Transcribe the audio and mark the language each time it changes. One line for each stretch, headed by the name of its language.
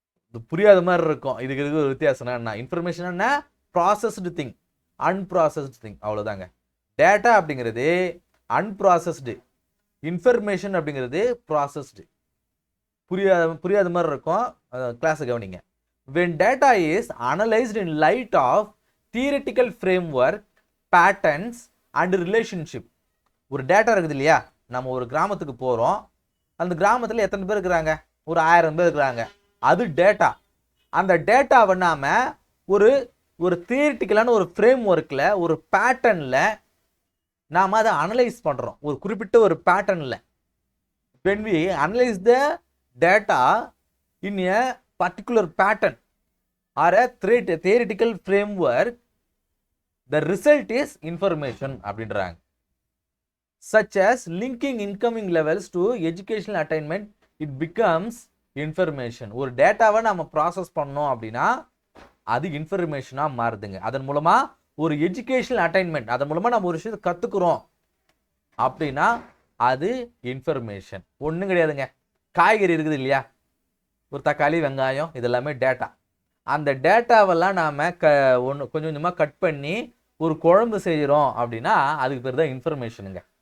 Tamil: இது புரியாத மாதிரி இருக்கும். இதுக்கு ஒரு வித்தியாசம் என்ன? இன்ஃபர்மேஷன் என்ன? ப்ராசஸ்டு திங், அன்ப்ராசஸ்டு திங், அவ்வளோதாங்க. டேட்டா அப்படிங்கிறது அன்ப்ராசஸ்டு, இன்ஃபர்மேஷன் அப்படிங்கிறது ப்ராசஸ்டு. புரியாத மாதிரி இருக்கும். கிளாஸை கவனிங்க.
English: when data is analyzed in light of theoretical framework, patterns and relationship.
Tamil: ஒரு டேட்டா இருக்குது இல்லையா? நம்ம ஒரு கிராமத்துக்கு போகிறோம். அந்த கிராமத்தில் எத்தனை பேர் இருக்கிறாங்க? ஒரு 1000 பேர் இருக்கிறாங்க. அது டேட்டா. அந்த டேட்டாவை நாம் ஒரு தியரிட்டிக்கலான ஒரு ஃப்ரேம் ஒர்க்கில், ஒரு பேட்டர்னில் நாம் அதை அனலைஸ் பண்ணுறோம். ஒரு குறிப்பிட்ட ஒரு பேட்டர்னில்.
English: when we analyze the data in a particular pattern or a theoretical framework, the result is information
Tamil: அப்படின்றாங்க.
English: such as linking incoming levels to educational attainment, it becomes information.
Tamil: ஒரு டேட்டாவை நம்ம ப்ராசஸ் பண்ணோம் அப்படின்னா அது இன்ஃபர்மேஷனாக மாறுதுங்க. அதன் மூலமாக ஒரு எஜுகேஷனல் அட்டைன்மெண்ட், அதன் மூலமாக நம்ம ஒரு விஷயத்தை கற்றுக்குறோம் அப்படின்னா அது இன்ஃபர்மேஷன். ஒன்றும் கிடையாதுங்க. காய்கறி இருக்குது இல்லையா? ஒரு தக்காளி, வெங்காயம், இதெல்லாமே டேட்டா. அந்த டேட்டாவெல்லாம் நாம் கொஞ்சம் கொஞ்சமாக கட் பண்ணி ஒரு குழம்பு செய்கிறோம் அப்படின்னா அதுக்கு பேர் தான் இன்ஃபர்மேஷனுங்க.